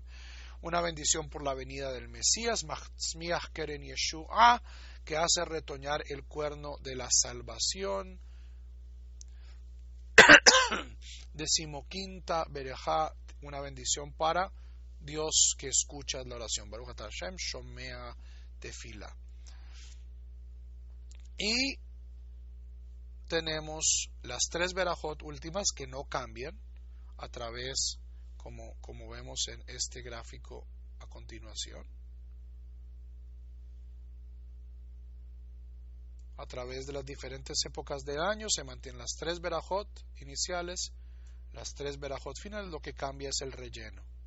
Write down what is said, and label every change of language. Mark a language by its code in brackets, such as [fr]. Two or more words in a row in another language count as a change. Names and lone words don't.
[es] Una bendición por la venida del Mesías, [he] מצמיח קרן ישועה, [es] que hace retoñar el cuerno de la salvación. 15ª verajá, una bendición para Dios que escucha la oración. [he] ברוך אתה השם, שומע תפילה. [es] Y tenemos las 3 verajot últimas que no cambian a través, como vemos en este gráfico a continuación. A través de las diferentes épocas del año se mantienen las 3 verajot iniciales, las 3 verajot finales, lo que cambia es el relleno.